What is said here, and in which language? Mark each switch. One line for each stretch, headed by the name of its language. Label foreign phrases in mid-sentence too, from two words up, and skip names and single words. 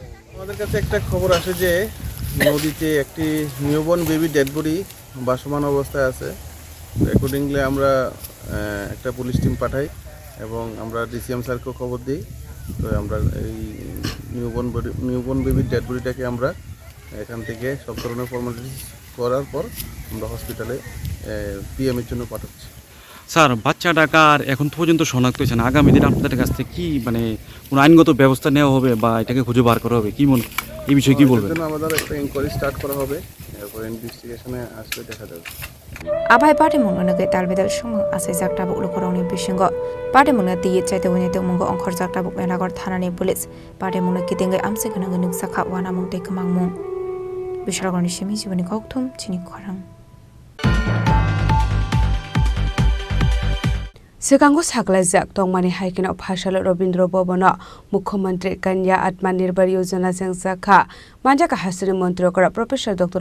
Bangla: আমাদের কাছে একটা খবর আসে যে নদীতে একটি
English: newborn baby dead body
Bangla: ভাসমান অবস্থায় আছে অ্যাকর্ডিংলি আমরা একটা পুলিশ টিম পাঠাই এবং আমরা ডিসিএম স্যারকেও খবর দিই তো আমরা এই
English: newborn baby dead
Bangla: বডিটাকে আমরা এখান থেকে সব ধরনের ফর্মালিটিস করার পর আমরা হসপিটালে পিএমের জন্য পাঠাচ্ছি স্যার বাচ্চাটা কার এখন পর্যন্ত শনাক্ত হয়েছে না আগামী দিন আপনাদের কাছ থেকে কি মানে কোনো আইনগত ব্যবস্থা নেওয়া হবে বা এটাকে খুঁজে বার করা হবে কি মনে এই বিষয়ে কি বলবেন আমাদের একটা
English: inquiry start
Bangla: করা হবে এরপর ইনভেস্টিগেশনে আসলে দেখা যাবে
Kok Borok: Abai party mungno ke talbidal sumang asai jakta bu lukoroni bisingo party mungna tiye chaite woni te mungo onkhor jakta bu melagor thanani police party mungna kitingai amse gana ganu sakha wana mung te khamang mung bisharagoni shimi jibani kokthum chini khorang Sekango saklajak tongmani haikino phashalo Robindro Bobona Mukhyamantri Kanya Atmanirbhar Yojana jengjakha manjaka hasini mantri kora Professor Dr.